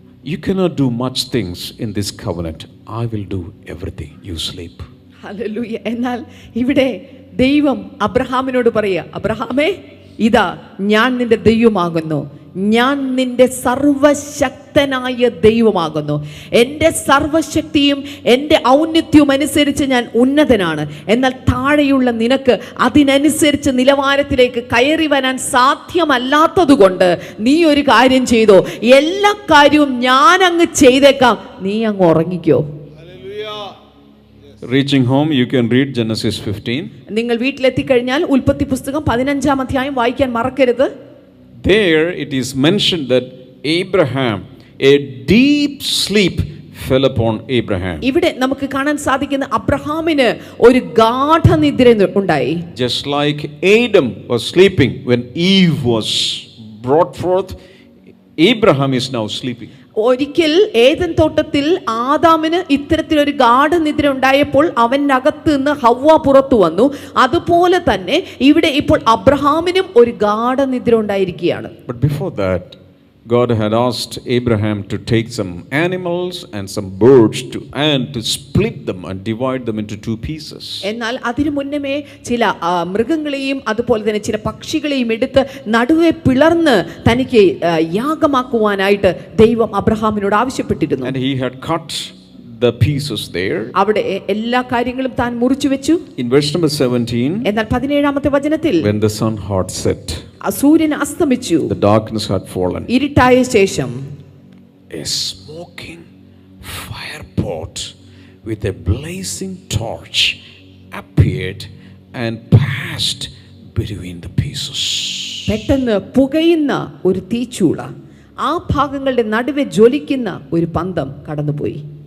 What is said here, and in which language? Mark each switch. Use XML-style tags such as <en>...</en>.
<en>You cannot do much things in this covenant. I will do everything. You sleep.</en> <ml>Hallelujah. എന്നാൽ ഇവിടെ ദൈവം അബ്രഹാമിനോട് പറയുക, അബ്രഹാമേ ഇതാ ഞാൻ നിന്റെ ദൈവമാകുന്നു, ഞാൻ നിന്റെ സർവശക്തനായ ദൈവമാകുന്നു. എൻ്റെ സർവശക്തിയും എൻ്റെ ഔന്നത്യവും അനുസരിച്ച് ഞാൻ ഉന്നതനാണ്. എന്നാൽ താഴെയുള്ള നിനക്ക് അതിനനുസരിച്ച് നിലവാരത്തിലേക്ക് കയറി വരാൻ സാധ്യമല്ലാത്തതുകൊണ്ട് നീ ഒരു കാര്യം ചെയ്തോ, എല്ലാ കാര്യവും ഞാൻ അങ്ങ് ചെയ്തേക്കാം, നീ അങ്ങ് ഉറങ്ങിക്കോ.</ml> <en>Reaching home, you can read Genesis 15.</en> <ml>നിങ്ങൾ വീട്ടിലെത്തിക്കഴിഞ്ഞാൽ ഉൽപ്പത്തി പുസ്തകം 15-ാം അധ്യായം വായിക്കാൻ മറക്കരുത്.</ml> <en>There it is mentioned that Abraham, a deep sleep fell upon Abraham.</en> <ml>ഇവിടെ നമുക്ക് കാണാൻ സാധിക്കുന്ന അബ്രഹാമിന് ഒരു ഗാഢനിദ്ര ഉണ്ടായി.</ml> <en>Just like Adam was sleeping when Eve was brought forth, Abraham is now sleeping.</en> <ml>ഒരിക്കൽ ഏദൻ തോട്ടത്തിൽ ആദാമിന് ഇത്തരത്തിലൊരു ഗാഢനിദ്ര ഉണ്ടായപ്പോൾ അവനകത്ത് നിന്ന് ഹവ്വ പുറത്തു വന്നു. അതുപോലെ തന്നെ ഇവിടെ ഇപ്പോൾ അബ്രഹാമിനും ഒരു ഗാഢനിദ്ര ഉണ്ടായിരിക്കുകയാണ്.</ml> <en>But before that, God had asked Abraham to take some animals and some birds and to split them and divide them into two pieces.</en> <ml>എന്നാൽ അതിനു മുന്നമേ ചില മൃഗങ്ങളെയും അതുപോലെ തന്നെ ചില പക്ഷികളെയും എടുത്ത് നടുവെ പിളർന്ന് തനിക്ക് യാഗമാക്കുവാനായിട്ട് ദൈവം അബ്രഹാമിനോട് ആവശ്യപ്പെട്ടിരുന്നു.</ml> <en>And he had cut the pieces there.</en> <ml>അവിടെ എല്ലാ കാര്യങ്ങളും താൻ മുറിച്ചു വെച്ചു.</ml> <en>In verse number 17,</en> <ml>എന്നാൽ 17-ാമത്തെ വചനത്തിൽ</ml> <en>when the sun had set,</en> <ml>സൂര്യൻ അസ്തമിച്ചു,</ml> <en>the darkness had fallen,</en> <ml>ഇരുട്ടായ ശേഷം</ml> <en>a smoking fire pot with a blazing torch appeared and passed between the pieces.</en> <ml>പെട്ടെന്ന് പുകയുന്ന ഒരു തീച്ചൂള ആ ഭാഗങ്ങളുടെ നടുവെ ജ്വലിക്കുന്ന ഒരു പന്തം കടന്നുപോയി.</ml>